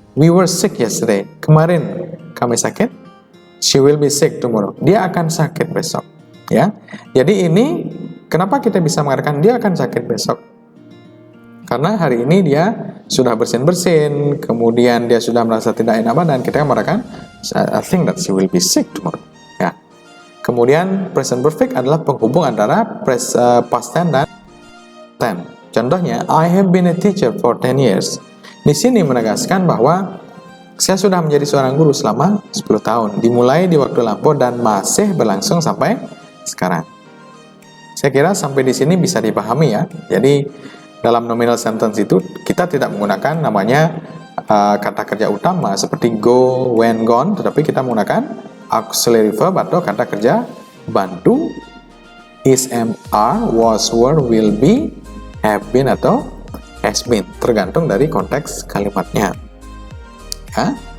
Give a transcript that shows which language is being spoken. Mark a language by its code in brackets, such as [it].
[en] We were sick yesterday, [id] kemarin kami sakit. [en] She will be sick tomorrow, [id] dia akan sakit besok. Ya, jadi ini kenapa kita bisa mengatakan dia akan sakit besok? Karena hari ini dia sudah bersin-bersin, kemudian dia sudah merasa tidak enak badan, kita mengatakan [en] I think that she will be sick tomorrow. [id] Ya. Kemudian present perfect adalah penghubung antara past tense dan tense. [en] Contohnya, I have been a teacher for 10 years. [id] Di sini menegaskan bahwa saya sudah menjadi seorang guru selama 10 tahun, dimulai di waktu lampau dan masih berlangsung sampai sekarang. Saya kira sampai di sini bisa dipahami, ya. Jadi dalam nominal sentence itu kita tidak menggunakan namanya kata kerja utama seperti go, when, gone, tetapi kita menggunakan auxiliary verb atau kata kerja bantu, is, am, are, was, were, will be, have been, atau has been, tergantung dari konteks kalimatnya. Ya.